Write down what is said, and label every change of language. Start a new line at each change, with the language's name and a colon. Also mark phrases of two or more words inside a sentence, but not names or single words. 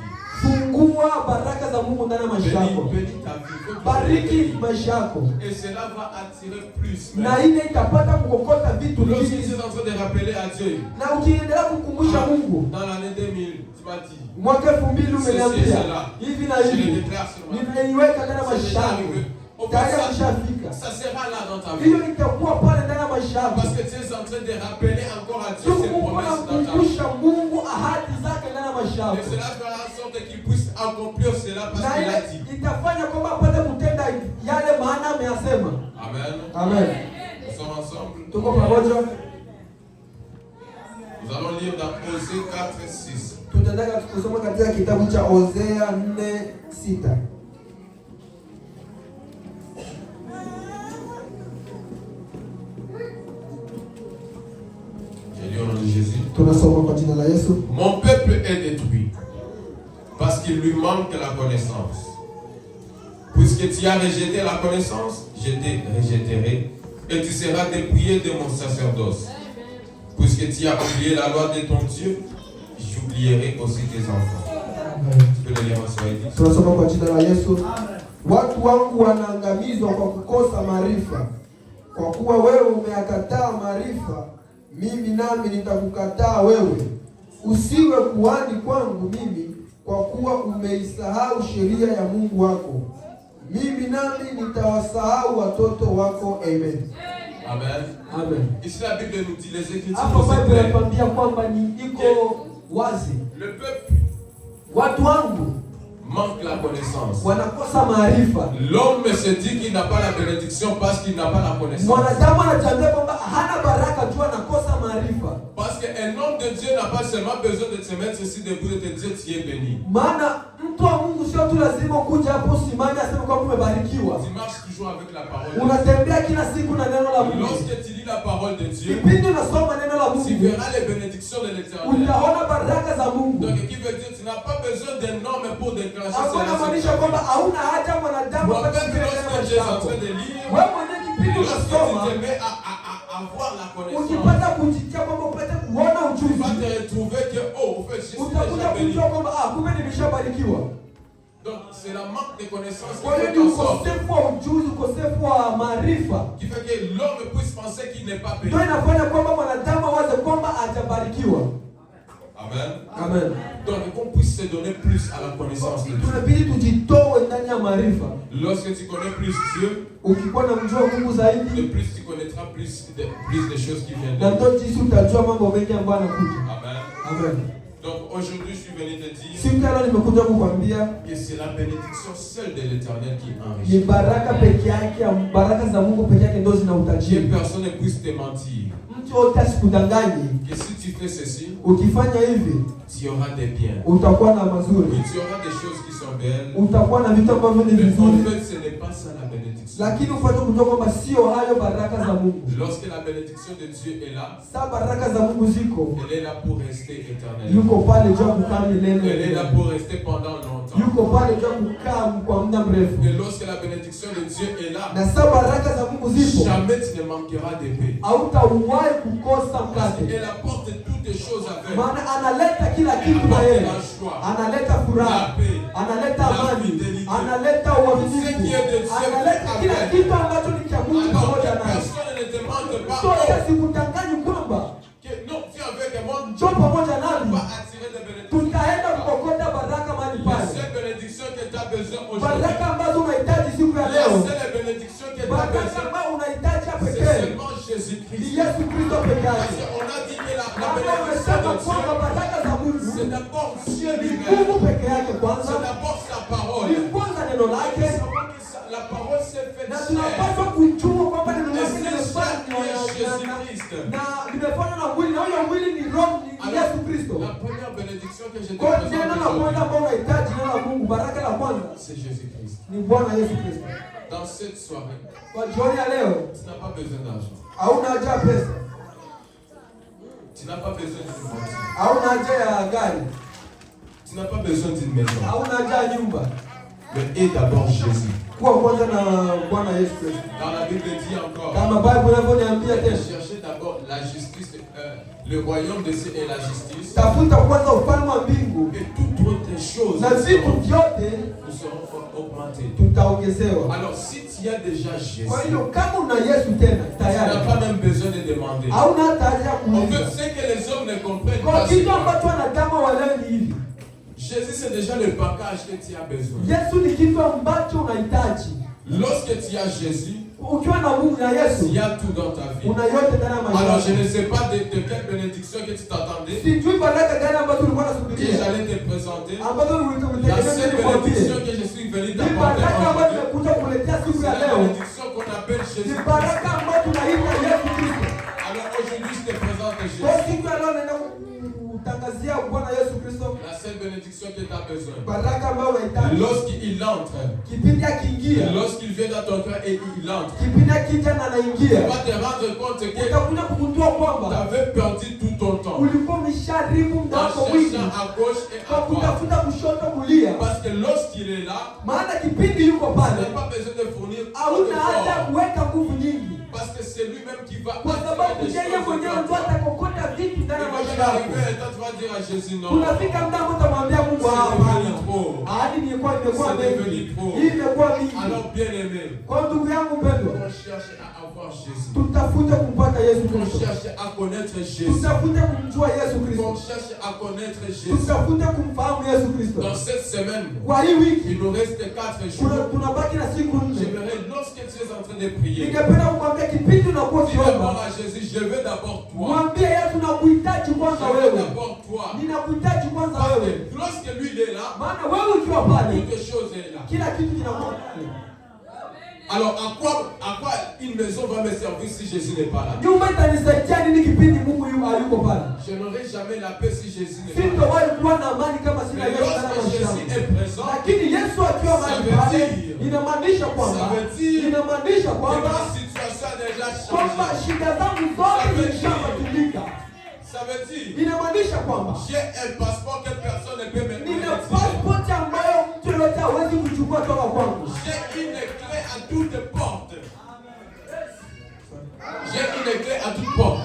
Swahili: fungua baraka za Mungu ndani ya maisha yako.
French: Bénis ta vie.
Swahili: Bariki maisha yako.
French: Et cela va attirer plus.
Swahili: Na ile itapata kukokota vitu
French: Lorsque tu
Swahili: vingi.
French: es en train de rappeler à Dieu,
Swahili: Na ukiendelea kukumbusha Mungu,
French: dans l'année 2000, tu m'as dit,
Swahili: mwaka 2000 umeniambia hivi na
French: je le
Swahili: hivi,
French: déclare sur ma vie.
Swahili: nimeiweka ndani ya
French: C'est
Swahili: maisha
French: déjà
Swahili: yako.
French: arrivé. Au fait,
Swahili: Tayari ameshafika.
French: ça sera là dans ta vie.
Swahili: Hiyo itakuwa pale ndani ya maisha yako.
French: Parce que tu es en train de rappeler encore à Dieu ses
Swahili: Mungu
French: promesses dans ta vie.
Swahili: anakumbusha Mungu ahadi zake ndani ya maisha
French: Et
Swahili: yako.
French: cela fera en sorte qu'il puisse accomplir cela parce
Swahili: Na
French: qu'il a
Swahili: ile
French: dit.
Swahili: itafanya kwamba apate kutenda yale maana ameyasema. Amen. Amen.
French: Nous sommes ensemble.
Swahili: Tuko pamoja.
French: Nous allons lire dans Osée 4 et 6.
Swahili: Tutaenda kusoma katika kitabu cha Hosea 4:6.
French: J'ai lu au nom de Jésus.
Swahili: Tunasoma kwa jina la Yesu.
French: Mon peuple est détruit parce qu'il lui manque la connaissance. Puisque tu as rejeté la connaissance, je te rejetterai et tu seras dépouillé de mon sacerdoce. Puisque tu as oublié la loi de ton Dieu, j'oublierai aussi tes enfants. Tu peux le lire en Swahili.
Swahili: Tunasoma kwa jina la Yesu. Watu wangu wanaangamizwa kwa kukosa maarifa. Kwa kuwa wewe umeyakataa maarifa, mimi nami nitakukataa wewe. Usiwe kuhani kwangu mimi, kwa kuwa umeisahau sheria ya Mungu wako. Mimi nami nitawasahau watoto wako. Amen. Amen. Amen.
French: Ici la Bible nous dit, les Écritures
Swahili: Hapo
French: nous
Swahili: Biblia
French: éclairent.
Swahili: inatuambia kwamba ni iko wazi.
French: Le peuple
Swahili: Watu wangu
French: manque la connaissance.
Swahili: wanakosa maarifa.
French: L'homme se dit qu'il n'a pas la bénédiction parce qu'il n'a pas la connaissance.
Swahili: Mwanadamu anatambia kwamba hana baraka tu, anakosa maarifa.
French: Parce qu'un homme de Dieu n'a pas seulement besoin de se mettre ici debout et de te dire tu es béni.
Swahili: Maana mtu wa Mungu sio tu lazima kuja hapo simama aseme kwamba umebarikiwa.
French: Tu marches toujours avec la parole de Dieu.
Swahili: Unatembea kila siku na neno la Mungu.
French: Lorsque tu lis la parole de Dieu,
Swahili: Kipindi unasoma neno la
French: tu
Swahili: Mungu,
French: verras les bénédictions de l'Éternel.
Swahili: utaona baraka za Mungu.
French: Donc, qui veut dire tu n'as pas besoin d'un homme pour déclencher
Swahili: Hapo
French: cela.
Swahili: inamaanisha kwamba hauna haja mwanadamu
French: Moi-même,
Swahili: apate kile
French: lorsque
Swahili: neno
French: tu es en
Swahili: chako.
French: train de lire,
Swahili: Wewe mwenyewe kipindi
French: lorsque tu
Swahili: unasoma,
French: te mets à voir la connaissance,
Swahili: ukipata kujitia kwamba upate kuona
French: tu
Swahili: ujuzi,
French: vas te retrouver que, oh, au fait, je suis
Swahili: utakuja
French: déjà béni.
Swahili: kujua kwamba kumbe nimeshabarikiwa.
French: Donc, c'est la manque de connaissance qui
Swahili: Kwa hiyo
French: fait
Swahili: ni
French: en sorte
Swahili: ukosefu wa ujuzi, ukosefu wa maarifa
French: qui fait que l'homme puisse penser penser qu'il n'est pas béni.
Swahili: Ndio inafanya kwamba mwanadamu awaze kwamba hajabarikiwa. Amen. Amen.
French: Donc qu'on puisse se donner plus à la connaissance de Dieu.
Swahili: Tunabidi tujitoe ndani ya maarifa.
French: Lorsque tu connais plus Dieu,
Swahili: ukikuwa na mjua Mungu zaidi,
French: de plus tu connaîtras plus des choses qui viennent de
Swahili: na
French: Dieu.
Swahili: ndio jinsi utajua mambo mengi ambayo yanakuja. Amen. Amen.
French: Donc aujourd'hui je suis venu te dire
Swahili: siku leo nimekuja kukwambia
French: que c'est la bénédiction seule de l'Éternel qui
Swahili: ni
French: enrichit.
Swahili: baraka peke yake, baraka za Mungu peke yake ndio zina
French: Que
Swahili: utajiri.
French: personne ne puisse te mentir.
Swahili: Mtu yote asikudanganye.
French: Que si tu fais ceci,
Swahili: Ukifanya hivi
French: tu auras des biens.
Swahili: utakuwa na mazuri,
French: Oui, tu auras des choses qui sont belles.
Swahili: utakuwa na vitu ambavyo ni
French: Mais en
Swahili: vizuri,
French: fait, ce n'est pas ça la bénédiction.
Swahili: lakini ufuate kujua kwamba sio hayo baraka za Mungu.
French: Lorsque la bénédiction de Dieu est là,
Swahili: Sa baraka za Mungu ziko,
French: elle est là pour rester éternelle.
Swahili: yuko pale juu ya kukaa
French: Elle est
Swahili: milele,
French: là pour rester pendant longtemps.
Swahili: yuko pale juu ya kukaa kwa muda mrefu.
French: Et lorsque la bénédiction de Dieu est là,
Swahili: Na sa baraka za Mungu zipo,
French: jamais tu ne manqueras de paix.
Swahili: hautawahi kukosa
French: Parce
Swahili: mkate,
French: qu'elle apporte toutes les choses avec.
Swahili: maana analeta kila kitu na yeye, analeta furaha, analeta amani, analeta uaminifu, analeta kila kitu ambacho ni cha Mungu
French: Alors
Swahili: pamoja
French: que
Swahili: naye.
French: personne ne te demande pas.
Swahili: Toka sikutanganyi kwamba
French: Que non, viens avec moi.
Swahili: njoo pamoja
French: Tu
Swahili: nami,
French: vas attirer des bénédictions.
Swahili: tutaenda kukokota baraka mahali
French: La
Swahili: pale,
French: seule bénédiction que tu as besoin aujourd'hui.
Swahili: baraka ambazo unahitaji siku ya
French: La
Swahili: leo,
French: seule bénédiction que tu as
Swahili: baraka
French: besoin.
Swahili: ambayo unahitaji ya
French: C'est
Swahili: pekee
French: seulement
Swahili: ni
French: Jésus-Christ.
Swahili: Yesu Kristo peke
French: Parce
Swahili: yake.
French: qu'on a dit que la
Swahili: Maana
French: bénédiction
Swahili: umesema
French: de
Swahili: kwamba
French: Dieu,
Swahili: baraka za Mungu
French: c'est d'abord Dieu
Swahili: ni
French: lui-même.
Swahili: Mungu peke yake
French: C'est
Swahili: kwanza,
French: d'abord sa parole.
Swahili: ni kwanza neno
French: Nous
Swahili: lake,
French: savons que la parole s'est faite
Swahili: na
French: chair.
Swahili: tunapaswa kujua kwamba neno
French: Et
Swahili: lake
French: c'est
Swahili: limefanywa
French: Jésus-Christ.
Swahili: na limefanywa na mwili, na huyo mwili ni Roho, ni
French: Alors,
Swahili: Yesu Kristo.
French: la première bénédiction que je te
Swahili: Kwa
French: présente
Swahili: neno la kwanza
French: aujourd'hui,
Swahili: ambao unahitaji, neno la Mungu, baraka la kwanza
French: c'est Jésus-Christ.
Swahili: ni Bwana Yesu Kristo.
French: Dans cette soirée,
Swahili: Kwa jioni ya leo
French: tu n'as pas besoin d'argent.
Swahili: hauna haja ya pesa,
French: Tu n'as pas besoin d'une voiture.
Swahili: hauna haja ya gari,
French: Tu n'as pas besoin d'une maison.
Swahili: hauna haja ya nyumba.
French: Mais aie d'abord Jésus.
Swahili: Kuwa kwanza na Bwana Yesu Kristo.
French: Dans la Bible dit encore,
Swahili: Kama Bible inavyoniambia tena,
French: cherchez d'abord la justice, le royaume de Dieu et la justice,
Swahili: tafuta kwanza ufalme wa mbingu
French: et toutes autres choses
Swahili: na vitu vyote
French: nous seront augmentées.
Swahili: tutaongezewa.
French: Alors si tu as déjà Jésus,
Swahili: Kwa hiyo kama una Yesu tena
French: tu
Swahili: tayari,
French: n'as pas même besoin de demander.
Swahili: hauna hata haja ya
French: En fait,
Swahili: kuuliza.
French: ce que les hommes ne comprennent
Swahili: Kwa
French: pas, c'est
Swahili: kitu
French: que
Swahili: ambacho wanadamu walewe ni hivi,
French: Jésus c'est déjà le package que tu as besoin.
Swahili: Yesu ni kitu ambacho unahitaji.
French: Lorsque tu as Jésus,
Swahili: Ukiwa na Mungu na Yesu,
French: il y a tout dans ta vie.
Swahili: una yote ndani ya maisha
French: Alors je
Swahili: yako.
French: ne sais pas de quelle bénédiction que tu t'attendais,
Swahili: Sijui baraka gani ambazo ulikuwa
French: que
Swahili: unasubiria,
French: j'allais te présenter.
Swahili: ambazo
French: La
Swahili: ulitegemea
French: seule
Swahili: nikwambie.
French: bénédiction que je suis venu
Swahili: Ni
French: t'apporter
Swahili: baraka ambayo
French: aujourd'hui,
Swahili: nimekuja kukuletea siku
French: c'est
Swahili: ya
French: la
Swahili: leo,
French: bénédiction qu'on appelle
Swahili: ni
French: Jésus.
Swahili: baraka ambayo tunaita Yesu Kristo.
French: Alors aujourd'hui je te présente
Swahili: Kwa
French: Jésus.
Swahili: siku ya leo naenda kutangazia Bwana Yesu Kristo,
French: La seule bénédiction que tu as besoin.
Swahili: baraka ambayo unahitaji.
French: Lorsqu'il entre,
Swahili: Kipindi akiingia,
French: lorsqu'il vient dans ton cœur et il entre,
Swahili: kipindi akija na
French: tu
Swahili: anaingia,
French: vas te rendre compte que
Swahili: utakuja kugundua
French: tu
Swahili: kwamba
French: avais perdu tout ton temps
Swahili: ulikuwa umesharibu muda
French: en
Swahili: wako mwingi
French: cherchant à gauche et
Swahili: kwa
French: à droite.
Swahili: kutafuta kushoto kulia,
French: Parce que lorsqu'il est là,
Swahili: maana kipindi yuko
French: tu
Swahili: pale
French: n'as pas besoin de fournir trop
Swahili: hauna haja
French: d'efforts.
Swahili: kuweka nguvu nyingi,
French: Parce que c'est lui-même qui va
Swahili: kwa
French: attirer
Swahili: sababu
French: des
Swahili: yeye
French: choses
Swahili: mwenyewe
French: vers
Swahili: ndio
French: toi.
Swahili: atakokota vitu ndani ya
French: Il
Swahili: maisha
French: va
Swahili: yako.
French: arriver et toi tu vas dire à Jésus non.
Swahili: Unafika muda ambao utamwambia Mungu,
French: C'est
Swahili: hapana,
French: devenu trop.
Swahili: ahadi imekuwa
French: C'est devenu
Swahili: mengi,
French: trop.
Swahili: hii imekuwa mingi.
French: Alors bien aimé,
Swahili: Kwa ndugu yangu mpendwa,
French: on cherche à avoir Jésus.
Swahili: tutafute kumpata Yesu
French: On
Swahili: Kristo,
French: cherche à connaître Jésus.
Swahili: tutafute kumjua Yesu
French: On
Swahili: Kristo,
French: cherche à connaître Jésus.
Swahili: tutafute kumfahamu Yesu Kristo.
French: Dans cette semaine,
Swahili: Kwa hii wiki
French: il nous reste 4 jours.
Swahili: tunabaki na siku 4.
French: J'aimerais, lorsque tu es en train de prier,
Swahili: Ningependa kukwambia kipindi unakuwa
French: dis d'abord
Swahili: ukiomba,
French: à Jésus, je veux d'abord toi.
Swahili: mwambie Yesu, nakuhitaji
French: Je
Swahili: kwanza
French: veux
Swahili: wewe,
French: d'abord toi.
Swahili: ninakuhitaji kwanza
French: Parce
Swahili: wewe,
French: que lorsque lui il est là,
Swahili: maana wewe ukiwa pale
French: toute chose est là.
Swahili: kila kitu kinakuwa pale.
French: Alors à quoi une maison va me servir si Jésus n'est pas là?
Swahili: Nyumba itanisaidia nini kipindi Mungu hayuko pale?
French: Je n'aurai jamais la paix si Jésus n'est pas là.
Swahili: Sitawahi kuwa na amani kama sina
French: Mais
Swahili: Yesu ndani ya
French: lorsque
Swahili: maisha
French: Jésus
Swahili: yangu.
French: est présent,
Swahili: Lakini Yesu akiwa mahali
French: Ça veut
Swahili: pale,
French: dire-
Swahili: inamaanisha kwamba
French: ça veut dire
Swahili: inamaanisha
French: que
Swahili: kwamba
French: ma situation a déjà
Swahili: kwamba
French: changé.
Swahili: shida zangu zote
French: Ça veut
Swahili: zimeshabadilika.
French: Ça veut dire
Swahili: Inamaanisha kwamba
French: j'ai un passeport que personne ne peut me
Swahili: nina
French: retirer.
Swahili: passport ambayo mtu yoyote hawezi kuchukua toka kwangu.
French: J'ai une clé à toutes portes. J'ai une clé à toutes portes.